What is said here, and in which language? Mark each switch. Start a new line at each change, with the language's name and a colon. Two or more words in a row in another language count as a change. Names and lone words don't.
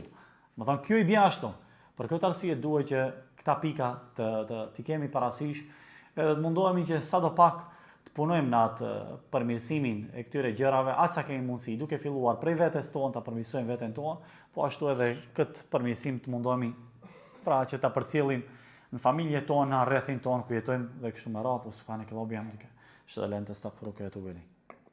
Albanian: Më thonë, kjo i bjen ashtu. Për këtë arsye duhet që këta pika të kemi parasysh, edhe të mundohemi që sadopak të punojmë në atë përmirësimin e këtyre gjërave, aq sa kemi mundësi, duke filluar prej vetes tonë, ta përmirësojmë veten tonë, po ashtu edhe këtë përmirësim të mundohemi pra që ta përcjellim në familjet tona, në rrethin tonë ku jetojmë dhe kështu me radhë.
Arabic: سبحانك اللهم بحمدك أشهد أن لا إله إلا أنت أستغفرك وأتوب إليك.